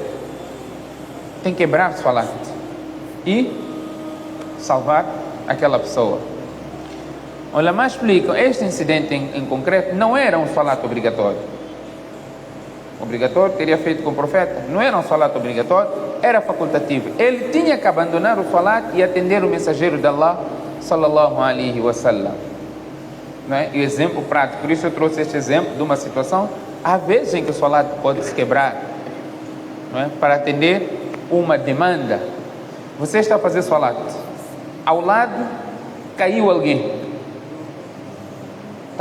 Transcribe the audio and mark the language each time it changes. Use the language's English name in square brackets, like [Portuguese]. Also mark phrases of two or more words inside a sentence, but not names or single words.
[Portuguese] Tem que quebrar o salat e salvar aquela pessoa. Olha, mas explicam, este incidente em concreto não era um salat obrigatório. Obrigatório teria feito com o profeta. Não era um salat obrigatório, era facultativo. Ele tinha que abandonar o salat e atender o mensageiro de Allah [Arabic] صلى الله عليه وسلم. [Portuguese] Não é? E o exemplo prático, por isso eu trouxe este exemplo de uma situação. Há vezes em que o salat pode se quebrar, não é? Para atender uma demanda. Você está a fazer salat, ao lado caiu alguém.